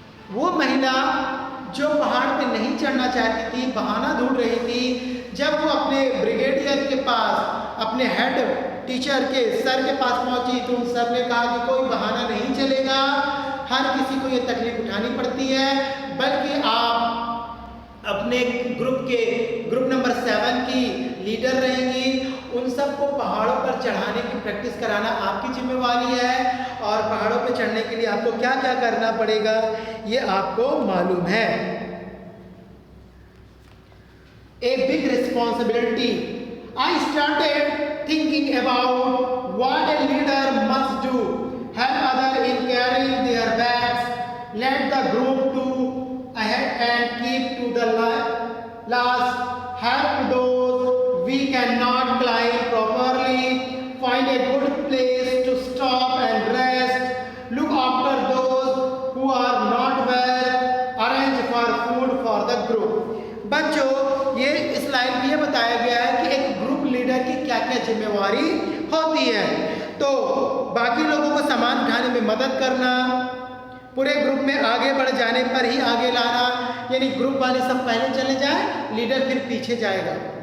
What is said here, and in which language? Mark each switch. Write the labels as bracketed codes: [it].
[hi] वो महिला जो पहाड़ पे नहीं चढ़ना चाहती थी, बहाना ढूंढ रही थी, जब वो अपने ब्रिगेडियर के पास, अपने हेड टीचर के सर के पास पहुंची तो उन सर ने कहा कि कोई बहाना नहीं चलेगा, हर किसी को ये तकलीफ उठानी पड़ती है, बल्कि आप अपने ग्रुप नंबर 7 की लीडर रहेंगी। उन सबको पहाड़ों पर चढ़ाने की प्रैक्टिस कराना आपकी जिम्मेवारी है, और पहाड़ों पर चढ़ने के लिए आपको क्या क्या करना पड़ेगा ये आपको मालूम है। [en] A big responsibility. I started thinking about what a leader must do. Help others in carrying their bags. Let the group do ahead and keep to the last. Help those we cannot climb properly. Find a good place to stop and rest. Look after those who are not well. Arrange for food for the group. [hi] बच्चों, ये इस line में ये बताया गया है कि एक ग्रुप लीडर की क्या क्या जिम्मेवारी होती है। तो बाकी लोगों को सामान उठाने में मदद करना, पूरे ग्रुप में आगे बढ़ जाने पर ही आगे लाना, यानी ग्रुप वाले सब पहले चले जाए, लीडर फिर पीछे जाएगा।